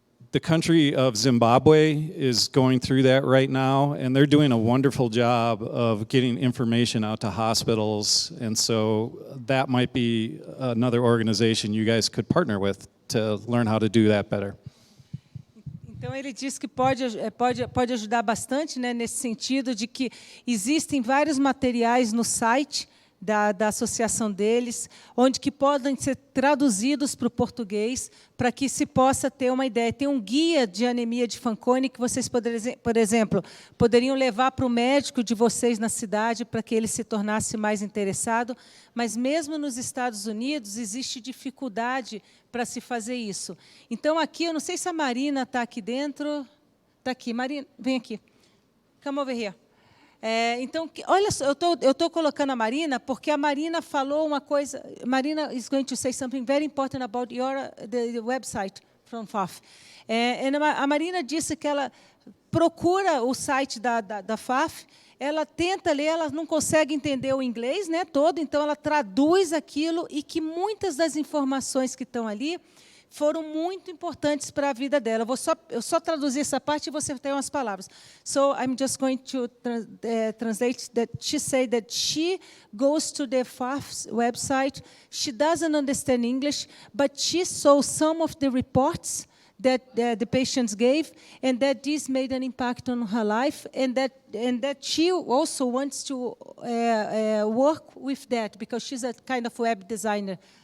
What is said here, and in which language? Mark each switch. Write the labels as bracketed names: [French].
[English] The country of Zimbabwe is going through that right now, and they're doing a wonderful job of getting information out to hospitals, and so that might be another organization you guys could partner with to learn how to do that better. [Portuguese] Então, ele diz que pode ajudar bastante, né, nesse sentido de que existem vários materiais no site da associação deles, onde que podem ser traduzidos para o português, para que se possa ter uma ideia. Tem um guia de anemia de Fanconi que vocês, por exemplo, poderiam levar para o médico de vocês na cidade para que ele se tornasse mais interessado, mas mesmo nos Estados Unidos existe dificuldade para se fazer isso. Então, aqui, eu não sei se a Marina está aqui dentro. Está aqui. Marina, vem aqui. [English] Come over here. [Portuguese] Então, olha só, eu estou colocando a Marina porque a Marina falou uma coisa. [English] Marina is going to say something very important about the website from FAF. [Portuguese] A Marina disse que ela procura o site da FAF, ela tenta ler, ela não consegue entender o inglês, né, todo, então ela traduz aquilo e que muitas das informações que estão ali foram muito importantes para a vida dela. Eu só traduzir essa parte e você tem umas palavras. [English] So I'm just going to translate that she said that she goes to the FAF's website. She doesn't understand English, but she saw some of the reports that the patients gave, and that this made an impact on her life, and that she also wants to work with that, because she's a kind of web designer.